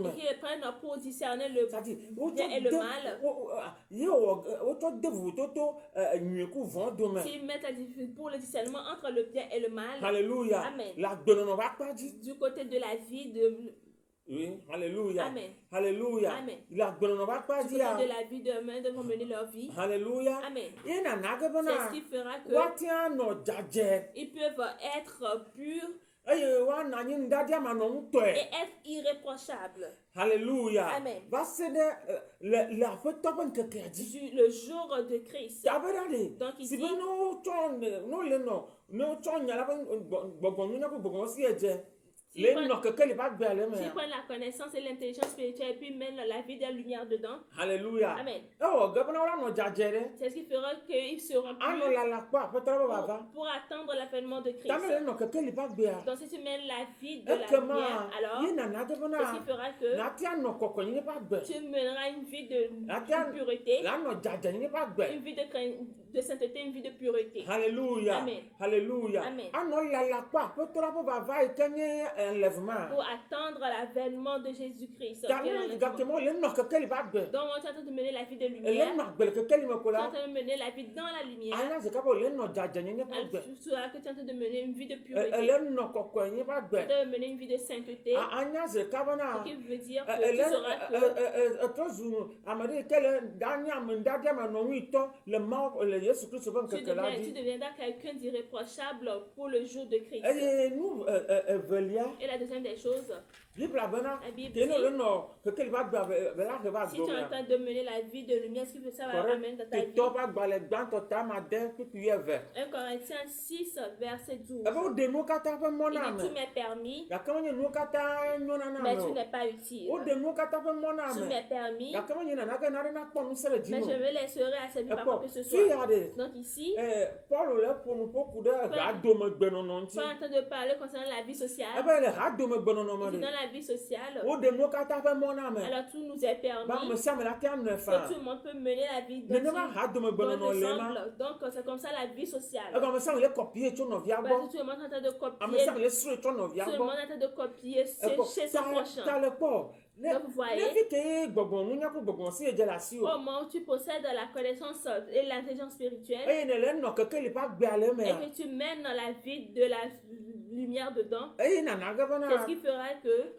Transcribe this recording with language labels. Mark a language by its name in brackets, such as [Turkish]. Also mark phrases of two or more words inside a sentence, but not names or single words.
[French] et qu'ils prennent pour discerner le C'est-à-dire, bien et le mal. [Ewe] wotsɔ de vovototo nyui ku vɔ dome. [French] S'ils mettent pour le discernement entre le bien et le mal Alléluia. Amen. [Ewe] La agbenɔnɔ ƒe akpa dzi. [French] du côté de la vie, de, Oui, alléluia. Amen. Alléluia. Amen. [Ewe] La agbenɔnɔ ƒe akpa [French] du [Ewe] dzia. [French] côté de la vie de main devront mener leur vie. Alléluia. Amen. [Ewe] Ye nana ge [French] C'est [Ewe] bena [French] ce qui fera que [Ewe] woatia nɔ dzadze. [French] ils peuvent être purs [Ewe] Eye woana anyi nuɖaɖiamanɔ ŋutɔe. [French] et être irréprochables Alléluia. Amen. [Ewe] Va se ɖe le aƒetɔ ƒe ŋkekea dzi. [French] le jour de Christ. [Ewe] Ta be ɖa ɖe. [French] Donc Si ici, [Ewe] be ne wole nɔ ne wotsɔ nya la ƒe gbɔgbɔ nunya ƒe gbɔgbɔ si edze. [French] Si [Ewe] Le [French] prennent- [Ewe] nɔ kekeli ƒe agbea le [French] s'ils [Ewe] mea. [French] prennent la connaissance et l'intelligence spirituelle et puis mènent la vie de la lumière dedans, Alléluia. Amen. [Ewe] Ewɔ ge bena wola nɔ dzadze ɖe. [French] C'est ce qui fera qu'ils seront [Ewe] Anɔ [French] purs [Ewe] lala kpɔ aƒetɔ la ƒe vava. [French] pour attendre l'avènement de Christ. [Ewe] Ta me le nɔ kekeli ƒe agbea. [French] Donc si tu mènes la vie de la lumière, [Ewe] Ekema [French] alors [Ewe] ye nana ge [French] c'est ce [Ewe] bena [French] qui fera que [Ewe] natia nɔ kɔkɔnyi ƒe agbe. [French] tu mèneras une vie de [Ewe] Natia [French] pureté, [Ewe] la nɔ dzadze ƒe agbe. [French] une vie de sainteté, une vie de pureté. Alléluia. Amen. Alléluia. Amen. [Ewe] Anɔ lala kpɔ aƒetɔ la ƒe vava yi ke nye enlèvement. [French] Pour attendre l'avènement de Jésus-Christ. [Ewe] Ta ne exactement le nɔ kekeli ƒe agbe. [French] Donc on est en train de mener la vie de [Ewe] Ele [French] lumière. [Ewe] nɔ agbe le kekeli me ko [French] Tu es en [Ewe] la. [French] train de mener la vie dans la lumière. [Ewe] Anya zeka be le nɔ dzadze ƒe [French] Alors, [Ewe] agbe. [French] tu sauras que tu es en train de mener une vie de pureté. [Ewe] Ele nɔ kɔkɔnyi ƒe [French] Tu es en [Ewe] agbe. [French] train de mener une vie de sainteté. [Ewe] Anya zeka bena. [French] Ce qui veut dire que [Ewe] Ele [French] tu sauras que [Ewe] etrɔ zu ame ɖe yi ke le danye ame nuɖaɖiamanɔ ŋuitɔ le Mawu le Yesu Kristo ƒe ŋkeke la [French] tu [Ewe] dzi. [French] deviendras quelqu'un d'irréprochable pour le jour de Christ. [Ewe] Eye nu evelia. [French] Et la deuxième des choses, [Ewe] Bibla bena. [French] la Bible [Ewe] Ke ne le [French] dit, [Ewe] nɔ kekeli ƒe agbe be la he va [French] si tu es en [Ewe] domea. [French] train de mener la vie de lumière, ce qui veut ça va amener dans ta vie. [Ewe] Titɔ ƒe agbalẽ gbãtɔ tame ade kpikpi eve. [French] 1 Corinthiens 6, verset 12. [Ewe] Ebe woɖe nuwo katã ƒe mɔ [French] Il [Ewe] na [French] dit, [Ewe] ame. [French] tout m'est permis, [Ewe] Gake menye nuwo katã nyɔna na [French] mais [Ewe] ame [French] tout [Ewe] o. [French] n'est pas utile. [Ewe] Woɖe nuwo katã ƒe mɔ na [French] Tout [Ewe] ame. [French] m'est permis, [Ewe] Gake menye nanake na ɖe nakpɔ ŋusẽ le dzi [French] mais [Ewe] me [French] je [Ewe] o. [French] me laisserai asservir par quoi [Ewe] Ekpɔ [French] que ce [Ewe] fi [French] soit. [Ewe] ya ɖe. [French] Donc ici, [Ewe] Paul le ƒonu ƒoku ɖe hadomegbenɔnɔ ŋuti. [French] tu es en train de parler concernant la vie sociale. [Ewe] Ebe le hadomegbenɔnɔ me [French] Et [Ewe] ɖe. [French] dans la vie sociale, [Ewe] Woɖe nuwo katã ƒe mɔ na ame. [French] alors tout nous est [Ewe] Be ame [French] permis [Ewe] sia ame la tea nɔ [French] que [Ewe] fã. [French] tout le monde peut mener la vie [Ewe] Nenema hadomegbenɔnɔ le ma. [French] ensemble. Donc c'est comme ça la vie sociale. [Ewe] Ebe ame sia ame le kɔpie tso nɔvia [French] Parce [Ewe] gbɔ. [French] que tout le monde est en train de [Ewe] Ame [French] copier, [Ewe] sia ame le srɔ̃e tso nɔvia [French] tout le [Ewe] gbɔ. [French] monde est en train de copier [Ewe] Ekpɔ [French] chez son prochain. [Ewe] ta le kpɔ. [French] Donc, vous voyez, au moment où tu possèdes la connaissance et l'intelligence spirituelle, et que tu mènes dans la vie de la lumière dedans, c'est ce qui fera que,